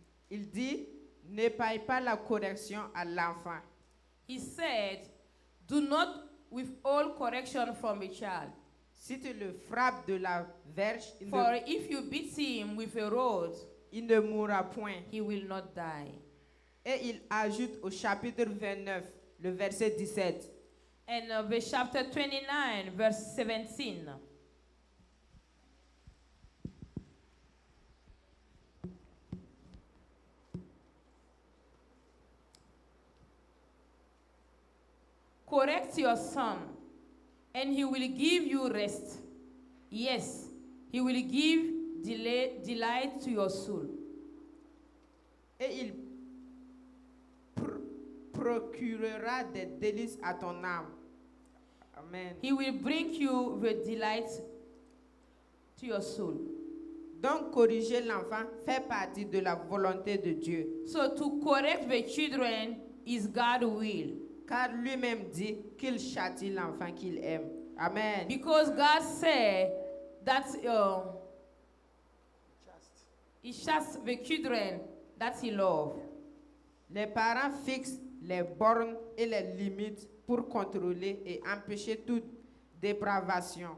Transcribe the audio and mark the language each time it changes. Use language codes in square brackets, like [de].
[fr] Il dit, n'épargne pas la correction à l'enfant. [en] He said, do not withhold correction from a child. [fr] Si tu le frappes de la verge, [en] For if you beat him with a rod, [fr] il ne mourra point. [en] he will not die. [fr] Et il ajoute au chapitre 29, le verset 17. [en] And the chapter 29, verse 17. Correct your son, and he will give you rest. Yes, he will give delight to your soul. [fr] Et il procurera des délices à ton âme. Amen. [en] He will bring you the delight to your soul. [fr] Donc, corriger l'enfant fait partie de la volonté de Dieu. [en] So to correct the children is God's will. [fr] Car lui-même dit qu'il châtie l'enfant qu'il aime. Amen. [en] Because God said that he chasts the children that he loves. [fr] Les parents fixent les bornes et les limites pour contrôler et empêcher toute dépravation.